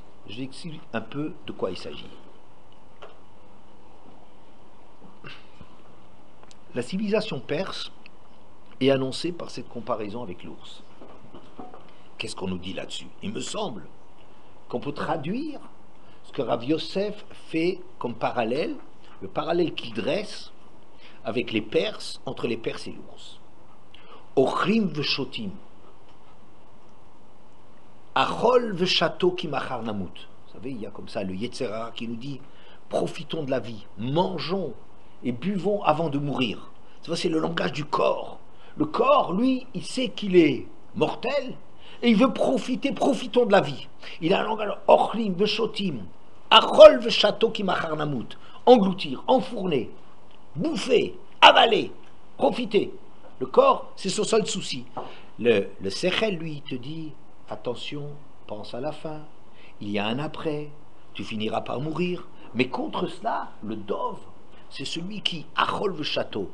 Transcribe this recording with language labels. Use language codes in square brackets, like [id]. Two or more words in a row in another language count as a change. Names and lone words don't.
[fr] J'explique un peu de quoi il s'agit. La civilisation perse est annoncée par cette comparaison avec l'ours. Qu'est-ce qu'on nous dit là-dessus? Il me semble qu'on peut traduire ce que Rav Yosef fait comme parallèle, le parallèle qu'il dresse avec les Perses, entre les Perses et l'ours. [he] אוכלים ושותים, אכול ושתו כי מחר נמות. [fr] Vous savez, il y a comme ça le Yetzer Hara qui nous dit profitons de la vie, mangeons et buvons avant de mourir. C'est le langage du corps. Le corps, lui, il sait qu'il est mortel et il veut profiter, profitons de la vie. Il a un langage [he] אוכלים ושותים, אכול ושתו כי מחר נמות. [fr] Engloutir, enfourner, bouffer, avaler, profiter. Le corps, c'est son seul souci. Le Sechel, lui, il te dit attention, pense à la fin, il y a un après, tu finiras par mourir. Mais contre cela, le Dov, c'est celui qui achol le château.